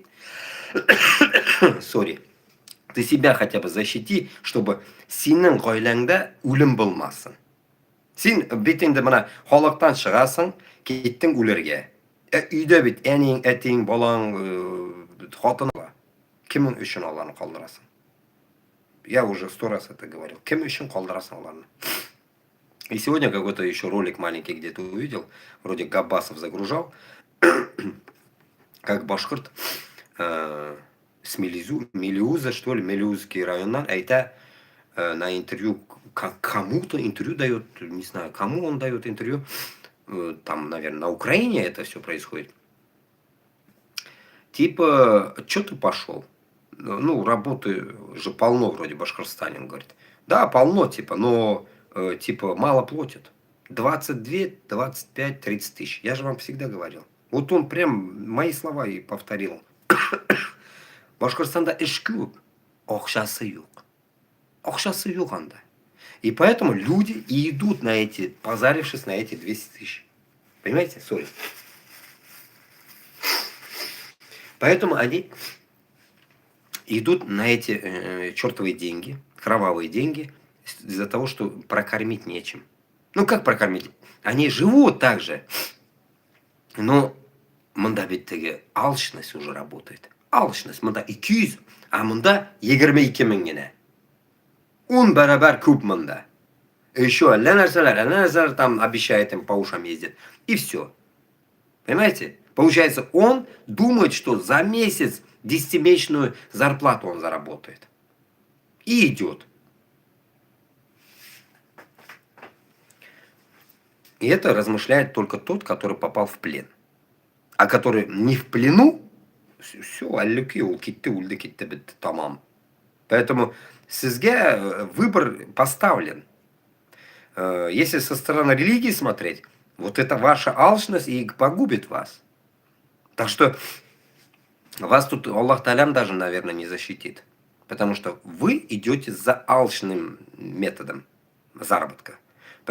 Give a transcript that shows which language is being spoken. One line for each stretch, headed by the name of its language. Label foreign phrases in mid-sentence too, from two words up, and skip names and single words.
Russian: Сори. Ты себя хотя бы защити, чтобы
Tatar: синең гаиләңдә үлем булмасын. Син бит инде менә халыктан чыгасың, киттең үләргә. Өйдә бит әниң, әтиң, балаң, хатының бар. Кем өчен аларны калдырасың?
Russian: Я уже 100 раз это говорил.
Tatar: Кем өчен калдырасың аларны?
Russian: И сегодня какой-то еще ролик маленький где-то увидел, вроде Габбасов загружал, как башкорт с Мелиуза, что ли, Мелиузский районнан, это на интервью, кому-то интервью дает, не знаю, кому он дает интервью, там, наверное, на Украине это все происходит. Типа, что ты пошел? Ну, работы же полно вроде в Башкортостане, он говорит. Да, полно, типа, но, типа, мало платят. 22, 25, 30 тысяч. Я же вам всегда говорил. Вот он прям мои слова и повторил.
Tatar: Башкортостанда эш күп, акчасы юк. Акчасы юк анда.
Russian: И поэтому люди и идут на эти, позарившись на эти 200 тысяч. Понимаете? Сори. Поэтому они идут на эти чертовые деньги, кровавые деньги, из-за того, что прокормить нечем. Ну как прокормить? Они живут так же. Но мында ведь теге алчность уже работает.
Tatar: Алчность мында 200, а мында 22 мең генә. 10 бәрабәр күп мында.
Russian: Еще
Tatar: әллә нәрсәләр
Russian: там обещает им по ушам ездит. И все. Понимаете? Получается, он думает, что за месяц 10-месячную зарплату он заработает. И идет. И это размышляет только тот, который попал в плен. А который не в плену, все, аллюки, улкитты, ульдыкитты, бит, тамам. Поэтому сізге выбор поставлен. Если со стороны религии смотреть, вот это ваша алчность и погубит вас. Так что вас тут Аллах Та'алям даже, наверное, не защитит. Потому что вы идете за алчным методом заработка.